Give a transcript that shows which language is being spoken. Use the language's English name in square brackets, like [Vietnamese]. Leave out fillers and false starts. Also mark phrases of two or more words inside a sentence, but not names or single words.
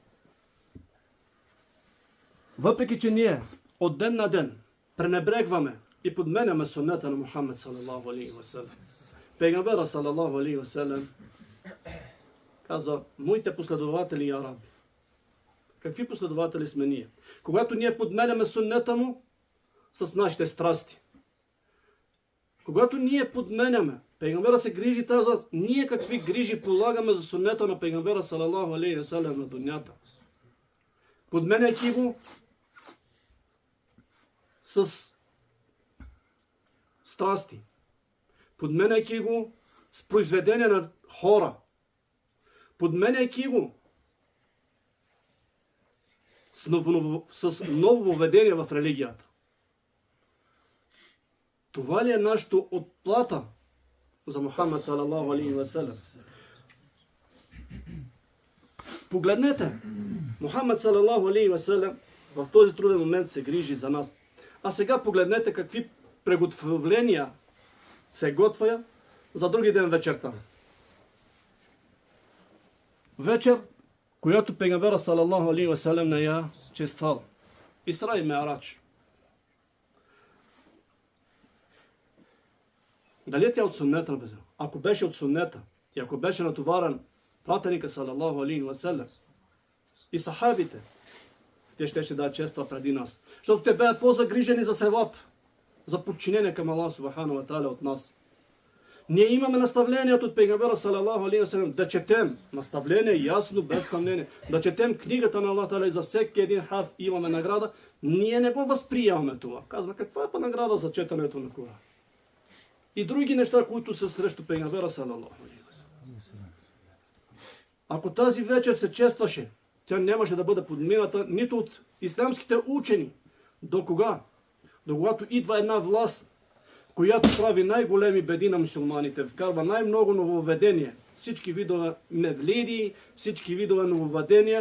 [Bulgarian] Въпреки че ние от ден на ден пренебрегваме и подменяме суннета на Мухаммад [Arabic] صلى الله عليه وسلم, [Bulgarian] Пейгамбера [Arabic] صلى الله عليه وسلم [Bulgarian] каза: моите последователи и араби. Какви последователи сме ние? Когато ние подменяме суннета му с нашите страсти. Когато ние подменяме, Пейгамбера се грижи тази, ние какви грижи полагаме за суннета на Пейгамбера [Arabic] صلى الله عليه وسلم [Bulgarian] на дунята. Подменяйки го с страсти. Подменяйки го с произведения на хора. Подменяйки го с ново введение в религията. Това ли е нашето отплата за Мухаммад [Arabic] صلى الله عليه وسلم? [Bulgarian] Погледнете, Мухаммад [Arabic] صلى الله عليه وسلم [Bulgarian] в този труден момент се грижи за нас. А сега погледнете какви приготовления се готвя за други ден вечерта. Вечер, която Пейгамбера [Arabic] صلى الله عليه وسلم [Bulgarian] не я чествал. Исра и Ме'арадж. Дали тя от суннета? Ако беше от суннета и ако беше натоварен пратеника [Arabic] صلى الله عليه وسلم [Bulgarian] и сахабите, те ще дадат чества преди нас. Защото те бяха по-загрижени за севап, за подчинение към Аллах [Arabic] سبحانه وتعالى [Bulgarian] от нас. Ние имаме наставлението от Пейгамбера [Arabic] صلى الله عليه وسلم [Bulgarian] да четем наставление ясно, без съмнение, да четем книгата на Аллах та'аля и за всеки един харф имаме награда. Ние не го възприемаме това. Казваме, каква е па награда за четенето на Коран? И други неща, които са срещу Пейгамбера [Arabic] صلى الله عليه وسلم. [Bulgarian] Ако тази вечер се честваше, тя нямаше да бъде подмината нито от ислямските учени. До кога? До когато идва една власт, която прави най-големи беди на мюсюлманите, вкарва най-много нововведения. Всички видове невлиди, всички видове нововведения.